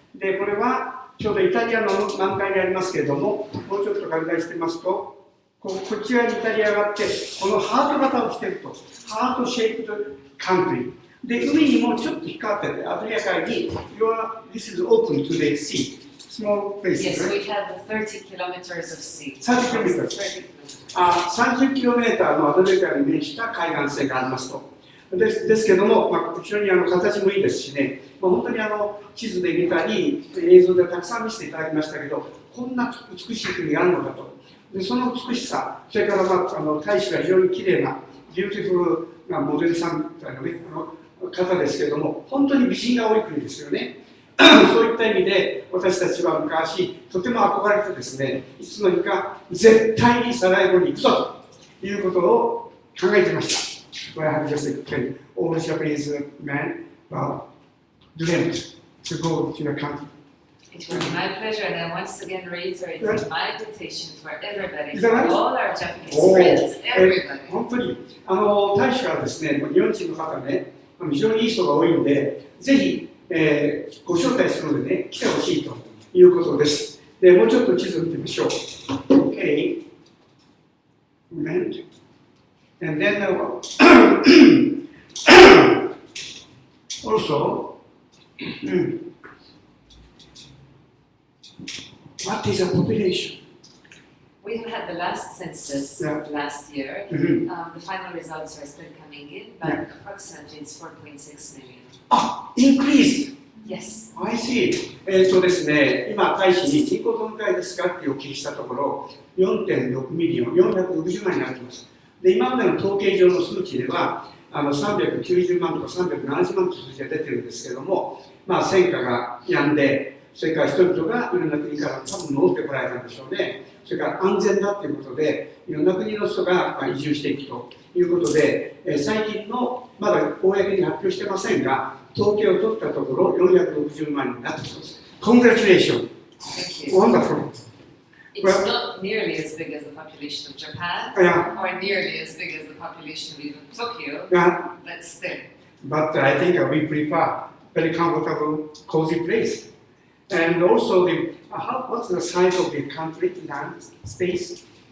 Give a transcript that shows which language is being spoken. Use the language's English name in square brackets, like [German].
[Japanese] で、これはちょうどイタリアの満開にありますけれども、もうちょっと拡大してますと、こっち側にイタリアがあって、このハート型をしていると、ハートシェイプドカントリー。で、海にもちょっと引っかかってて、アドリア海に、 [English] This is open to the sea. Small place. Yes, we have 30 kilometers of sea. 30 kilometers. [Japanese] 30キロメーターのアドリア海に面した海岸線がありますと。ですけども、後ろに形もいいですしね、本当に地図で見たり、映像でたくさん見せていただきましたけど、こんな美しい国があるのかと。でその美しさ、それから、大使が非常に綺麗な、ビューティフルなモデルさんみたいな、ね、方ですけれども、本当に美人が多い国ですよね。そういった意味で、私たちは昔、とても憧れてですね、いつの日か絶対にサラエボに行くぞということを考えていました。 [English] Well, I have just explained, all the Japanese men dreamt to go to your country. It was my pleasure, and I once again reiterate my invitation for everybody, for all our Japanese friends, everybody. [Japanese] 本当に大使はですね、日本人の方ね、非常にいい人が多いので、ぜひ、ご招待するのでね、来てほしいということです。で、もうちょっと地図を見てみましょう。 [English] Okay. And then also, what is the population? We have had the last census last year. The final results are still coming in, but approximately it's 4.6 million. Increased! Yes. I see. [Japanese] ですね、今、大使に人口どのくらいですかってお聞きしたところ、4.6ミリオン、460万になっています。で、今までの統計上の数値では、390万とか370万という数字が出てるんですけれども、戦火が止んで、それから人々がいろんな国から多分戻ってこられたんでしょうね。それから安全だということで、いろんな国の人が移住していくということで、最近の、まだ公に発表してませんが、統計を取ったところ、460万になったそうです。 [English] Congratulations! Wonderful! It's not nearly as big as the population of Japan, or nearly as big as the population of even Tokyo, but still. But I think we prefer very comfortable, cozy place. And also, what's the size of the country, land, space?